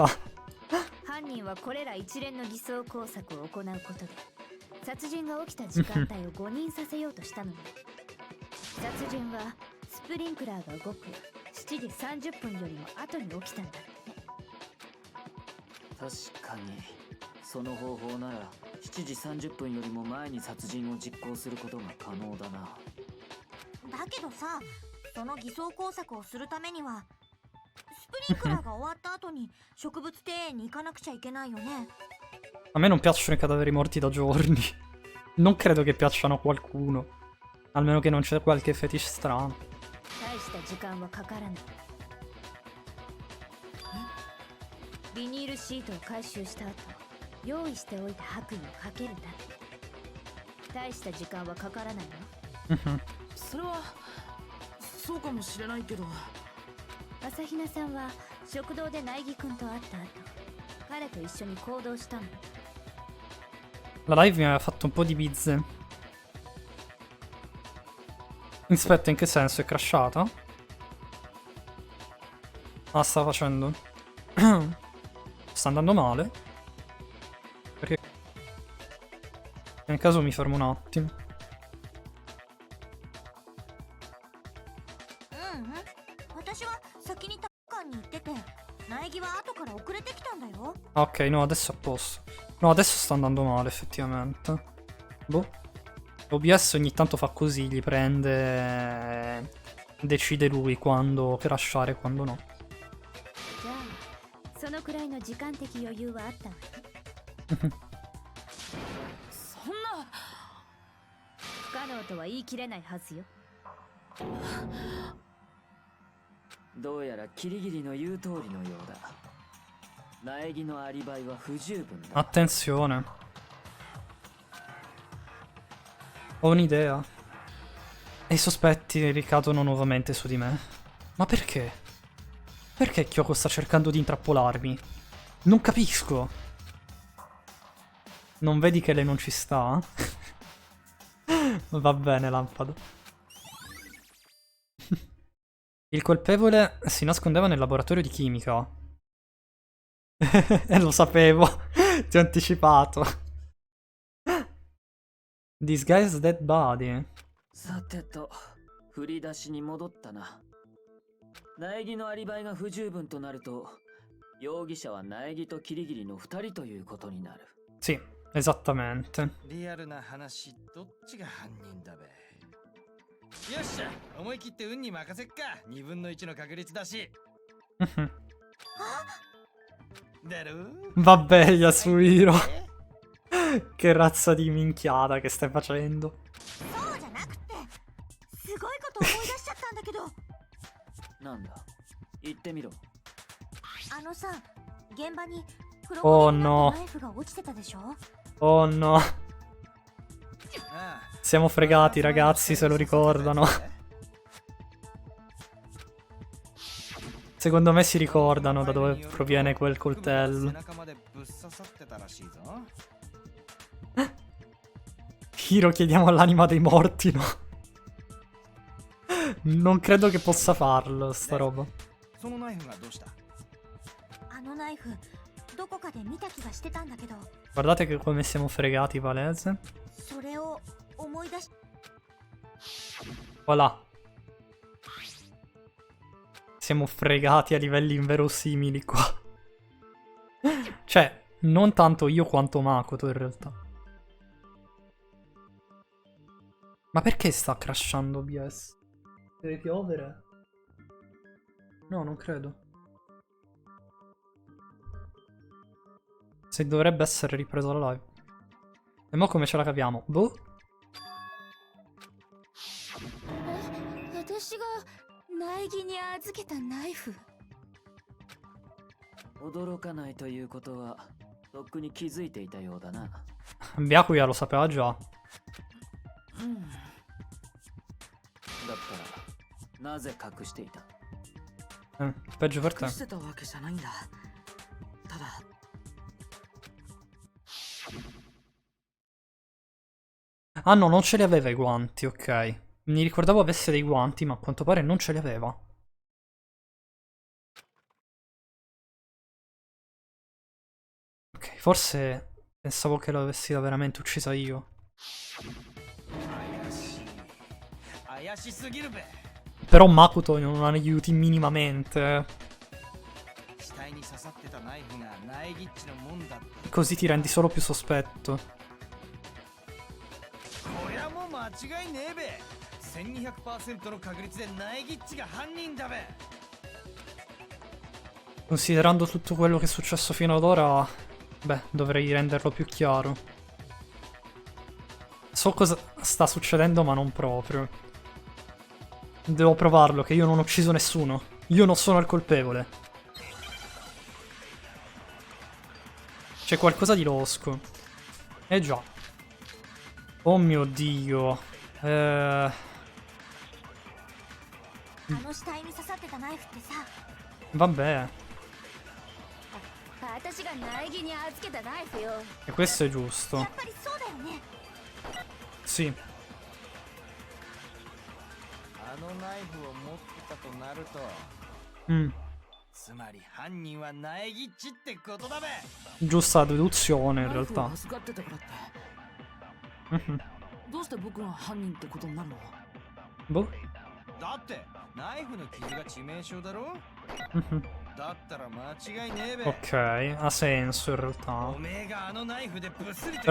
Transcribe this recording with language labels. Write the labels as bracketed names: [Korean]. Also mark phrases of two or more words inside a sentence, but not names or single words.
[Japanese] 犯人はこれら一連の偽装工作を行うことで殺人が起きた時間帯を誤認させようとしたのね。殺人はスプリンクラーが動く7時30分よりも後に起きたんだってね。確かにその方法なら7時30分よりも前に殺人を実行することが可能だな。だけどさ、その偽装工作をするためにはスプリンクラーが終わった後に植物庭園に行かなくちゃいけないよね。 [Italian] A me non piacciono i cadaveri morti da giorni. Non credo che piacciono a qualcuno. Almeno che non c'è qualche fetish strano. [Japanese] 大した時間はかからない。ビニールシートを回収した後用意しておいた白衣をかけるだけ。大した時間はかからないわ。 Mhm. それはそうかもしれないけど朝比奈さんは食堂で苗木くんと会った後彼と一緒に行動したの。 [Italian] La live mi aveva fatto un po' di bizze. Aspetta, in che senso? È crashata? Ah, sta facendo? Sta andando male? Perché? Nel caso mi fermo un attimo. [Japanese] 私は先にタカンに行ってて、苗木は後から遅れてきたんだよ。 [Italian] Ah, ok, no, adesso è a posto. No, adesso sta andando male, effettivamente. Boh. OBS ogni tanto fa così, gli prende... Decide lui quando crashare e quando no. [Japanese] じゃあそのくらいの時間的余裕はあったわね。そんな不可能とは言い切れないはずよ。どうやらキリギリの言う通りのようだ。苗木のアリバイは不十分だ。 [Italian] Attenzione. Ho un'idea. E i sospetti ricadono nuovamente su di me. Ma perché? Perché Kyoko sta cercando di intrappolarmi? Non capisco. Non vedi che lei non ci sta? Va bene, lampada. Il colpevole si nascondeva nel laboratorio di chimica. Lo sapevo. Ti ho anticipato. [English] Disguised dead body. [Japanese] さてと、振り出しに戻ったな。苗木のアリバイが不十分となると、容疑者は苗木とキリギリの2人ということになる。 [Italian] Sì, esattamente. [Japanese] リアルな話、どっちが犯人だべ。よっしゃ、思い切って運に任せっか。2分の1の確率だし。だろ [Italian] Vabbè, Yasuhiro. Che razza di minchiata che stai facendo? [Japanese] そうじゃなくて、すごいこと思い出しちゃったんだけど。なんだ、言ってみろ。あのさ、現場に黒 Oh 焦げにな [English] no. [Japanese] ったナイフが落ちてたでしょ。 [English] Oh no. ああ [Italian] Siamo fregati, ragazzi, se lo ricordano. Secondo me si ricordano da dove proviene quel coltello. Hiro, chiediamo all'anima dei morti, no? Non credo che possa farlo, sta roba. [Japanese] そのナイフがどうした？あのナイフどこかで見た気がしてたんだけど、 [Italian] Guardate che come siamo fregati, palese. [Japanese] それを思い出し [Italian] Voilà. Siamo fregati a livelli inverosimili qua. Cioè, non tanto io quanto Makoto in realtà. Ma perché sta crashando OBS? Deve piovere? No, non credo. Se dovrebbe essere ripreso la live. E mo come ce la capiamo? Boh? [Japanese] 私が苗木に預けたナイフ。驚かないということはとっくに気づいていたようだな。 [Italian] Byakuya lo sapeva già. [Japanese] だったらなぜ隠していた？ [Italian] Peggio per [Japanese] 隠 [Italian] te. [Japanese] してたわけじゃないんだ。ただ [Italian] Ah no, non ce li aveva i guanti, ok. Mi ricordavo avesse dei guanti, ma a quanto pare non ce li aveva. Ok, forse pensavo che l'avessi veramente uccisa io. [Japanese] 怪しすぎるべ。 [Italian] Però Makoto non aiuti minimamente. [Japanese] 死体に刺さってたナイフが苗木っちのもんだって。 [Italian] Così ti rendi solo più sospetto. [Japanese] こりゃもう間違いねえべ。1200% の確率で苗木っちが犯人だべ。 [Italian] Considerando tutto quello che è successo fino ad ora, beh, dovrei renderlo più chiaro. So cosa sta succedendo, ma non proprio. Devo provarlo, che io non ho ucciso nessuno. Io non sono il colpevole. C'è qualcosa di losco. Eh già. Oh mio Dio. [Japanese] あの死体に刺さってたナイフってさ、 [Italian] Vabbè. [Japanese] 私が苗木に預けたナイフよ。 [Italian] E questo è giusto. [Japanese] やっぱりそうだよね。 [Italian] Sì. [Japanese] あのナイフを持ってたとなると、 Mm. つまり犯人は苗木っちってことだべ。 [Italian] Giusta deduzione in [Japanese] ナイフを [Italian] realtà. [Japanese] 預かってたからって Mhm. どうして僕が犯人ってことになるの？ [Italian] Boh. [Japanese] だってナイフの傷が致命傷だろ。 Mhm. だったら間違いねえべ。 [Italian] Ok, ha senso in realtà. [Japanese] おめえがあのナイフでブスリと